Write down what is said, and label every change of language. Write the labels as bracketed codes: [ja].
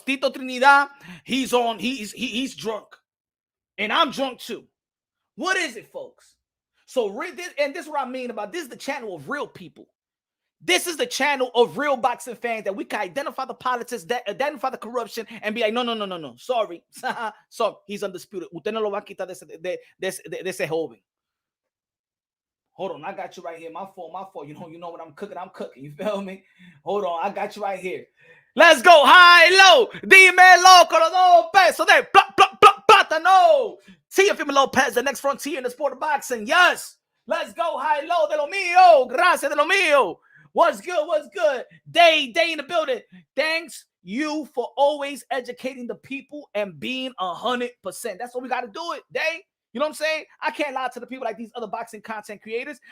[en] Tito Trinidad, he's drunk. And I'm drunk too. What is it, folks? So this is what I mean about this is the channel of real people. This is the channel of real boxing fans that we can identify the politics, identify the corruption, and be like, no. Sorry. So he's undisputed. [es] Usted no lo va a quitar de ese joven. [en] Hold on, I got you right here. My fault. You know what I'm cooking. You feel me? Hold on, I got you right here. Let's go high, low. [es] Dímelo con los dos pesos de plátano. [en] Teofimo Lopez, the next frontier in the sport of boxing. Yes. Let's go high, low. [es] De lo mío. Gracias de lo mío. [en] What's good? Day in the building. Thanks you for always educating the people and being 100%. That's what we got to do it, Day. You know what I'm saying? I can't lie to the people like these other boxing content creators.